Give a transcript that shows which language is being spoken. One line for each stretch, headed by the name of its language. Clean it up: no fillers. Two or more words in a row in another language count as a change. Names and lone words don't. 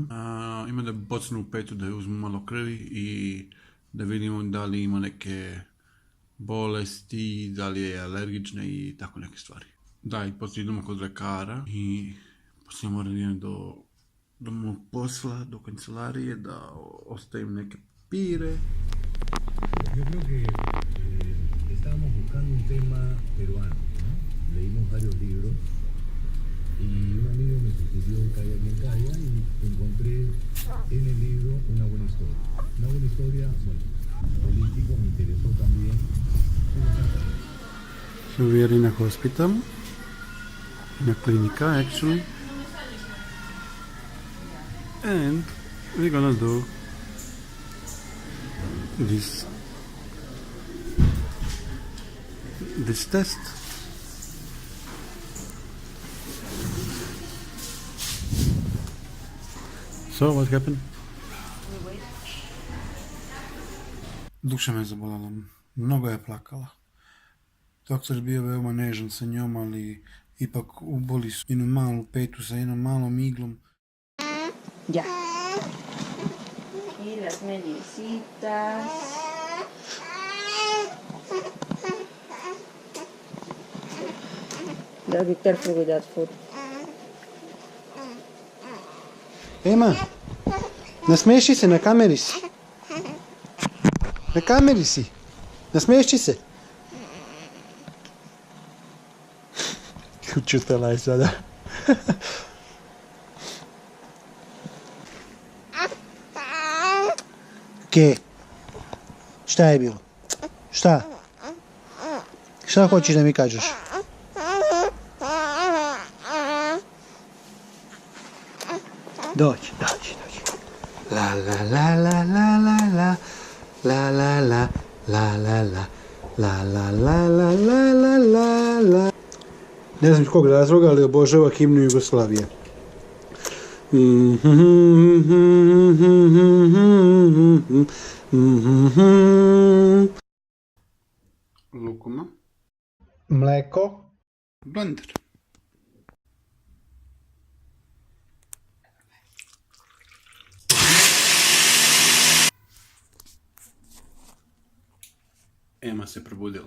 Serbian: Ima da bocnu u petu da je uzmu malo krvi i da vidimo da li ima neke bolesti, da li je alergična i tako neke stvari. Da, i poslije idemo kod lekara i poslije moram idem do mog posla, do kancelarije, da ostavim neke papire.
Spanish: Yo creo que estábamos buscando un tema peruano, ¿no? Leímos varios libros y un amigo me sugirió Calla quien calla y encontré en el libro una buena historia. Una buena historia, bueno, político, me interesó también.
English: So we are in a hospital, in a clinica actually, and we're gonna do this test. So what happened?
Serbian: Duša me zabolala, mnogo je plakala. Doktor je bio veoma nežan sa njom, ali ipak uboli su jednu malu petu sa jednom malom iglom.
Spanish: Ya. Y las medicitas.
English: Gotta be careful with that food.
Serbian: Ema, nasmeši se, na kameri si. Na kameri si. Nasmeši se. Učutala je sada.
Spanish: Ke?
Serbian: Šta je bilo? Šta? Šta hoćeš da mi kažeš? Dođi. La la la la la la la la la la la la la la la la la la la la. Ne znam iz kog razloga, ali obožava himnu Jugoslavije. Lukuma. Mleko. Blender. Ema se probudila.